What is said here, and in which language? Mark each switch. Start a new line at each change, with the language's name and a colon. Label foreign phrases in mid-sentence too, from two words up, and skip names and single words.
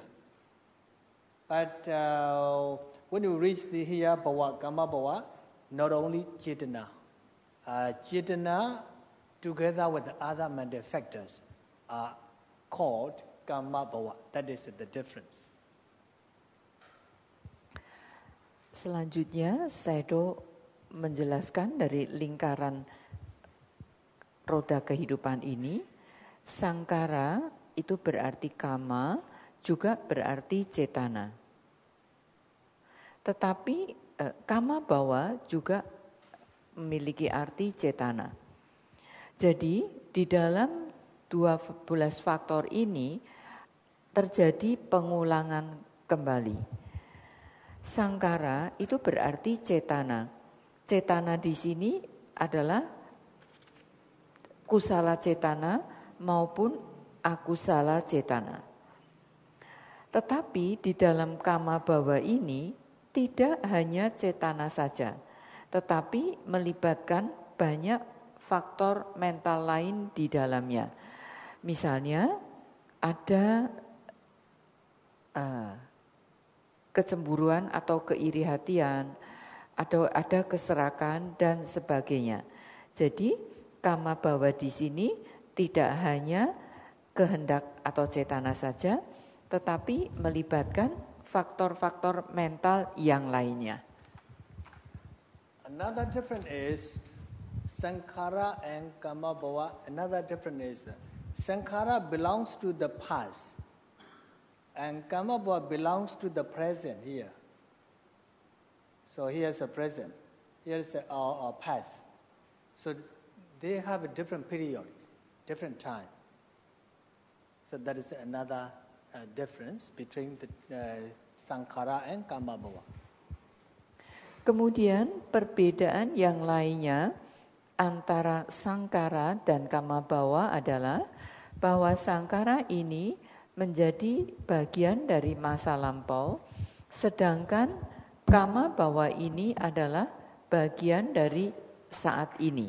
English: But when you reach the here, bhava,
Pali: karma bhava,
English: not only Chetana. Chetana together with the other manufacturers are called
Pali: karma bhava.
English: That is the difference.
Indonesian: Selanjutnya, Sayadaw menjelaskan dari lingkaran roda kehidupan ini, Sankhara itu berarti kama, juga berarti cetana. Tetapi
Pali: kama bhava
Indonesian: juga memiliki arti cetana. Jadi di dalam 12 faktor ini terjadi pengulangan kembali. Sankhara itu berarti cetana. Cetana di sini adalah
Pali: kusala cetana
Indonesian: maupun
Pali: akusala cetana.
Indonesian: Tetapi di dalam
Pali: kama bhava
Indonesian: ini tidak hanya cetana saja, tetapi melibatkan banyak faktor mental lain di dalamnya. Misalnya ada kecemburuan atau keiri hatian, atau ada keserakan dan sebagainya. Jadi
Pali: kama bhava
Indonesian: di sini tidak hanya kehendak atau cetana saja, tetapi melibatkan faktor-faktor mental yang lainnya.
English: Another difference is Sankhara and
Pali: karma bhava.
English: Another difference is Sankhara belongs to the past and
Pali: karma bhava
English: belongs to the present here. So here's a present, here's a past. So they have a different period, different time. So that is another difference between the Sankhara and
Pali: karma bhava.
Indonesian: Kemudian perbedaan yang lainnya antara Sankhara dan
Pali: karma bhava
Indonesian: adalah bahwa Sankhara ini menjadi bagian dari masa lampau, sedangkan
Pali: karma bhava
Indonesian: ini adalah bagian dari saat ini.